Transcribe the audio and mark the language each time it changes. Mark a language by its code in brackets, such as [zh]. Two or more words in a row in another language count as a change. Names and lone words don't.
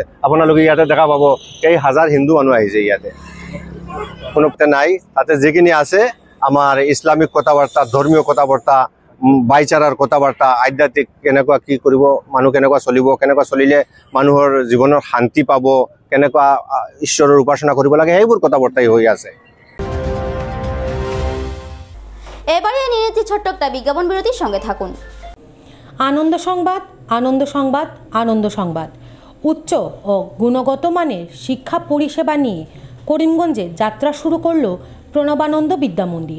[as] আপোনালোকে ইয়াতে দেখা পাব কেই হাজাৰ হিন্দু মানুহ আহিছে ইয়াতে, কোনো নাই। তাতে যিখিনি আছে আমাৰ ইছলামিক কথা বাৰ্তা, ধৰ্মীয় কথা বাৰ্তা, ভাইচাৰাৰ কথা বাৰ্তা, আধ্যাত্মিক কেনেকুৱা কি কৰিব, মানুহ কেনেকুৱা চলিব, কেনেকুৱা চলিলে মানুহৰ জীৱনৰ শান্তি পাব, কেনেকুৱা ঈশ্বৰৰ উপাসনা কৰিব লাগে, সেইবোৰ কথা বাৰ্তাই হৈ আছে। [bn] এবারে নিয়ে নিচ্ছি ছোট্ট একটা বিজ্ঞাপন বিরতির সঙ্গে থাকুন। আনন্দ সংবাদ, আনন্দ সংবাদ, আনন্দ সংবাদ। উচ্চ ও গুণগত মানের শিক্ষা পরিষেবা নিয়ে করিমগঞ্জে যাত্রা শুরু করল প্রণবানন্দ বিদ্যা মন্দির।